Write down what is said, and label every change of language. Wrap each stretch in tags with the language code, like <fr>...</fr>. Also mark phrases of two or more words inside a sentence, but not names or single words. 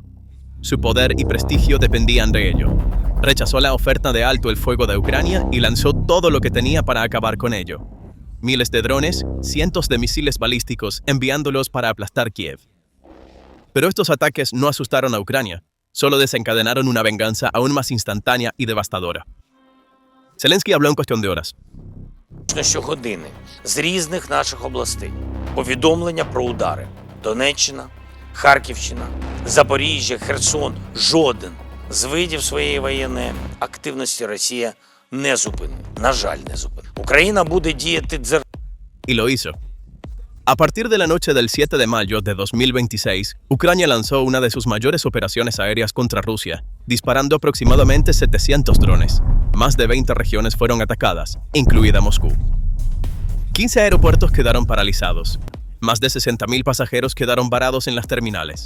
<es>Su poder y prestigio dependían de ello. Rechazó la oferta de alto el fuego de Ucrania y lanzó todo lo que tenía para acabar con ello. Miles de drones, cientos de misiles balísticos, enviándolos para aplastar Kiev. Pero estos ataques no asustaron a Ucrania, solo desencadenaron una venganza aún más instantánea y devastadora. Zelensky habló en cuestión de horas.</es> <uk>Щогодини з різних наших областей повідомлення про удари. Донеччина, Харківщина, Запоріжжя, Херсон. Жоден з видів своєї воєнної активності Росія не зупинить. На жаль, не зупинить. Україна буде діяти</uk> <es>Y lo hizo. A partir de la noche del 7 de mayo de 2026, Ucrania lanzó una de sus mayores operaciones aéreas contra Rusia, disparando aproximadamente 700 drones. Más de 20 regiones fueron atacadas, incluida Moscú. 15 aeropuertos quedaron paralizados. Más de 60.000 pasajeros quedaron varados en las terminales.</es>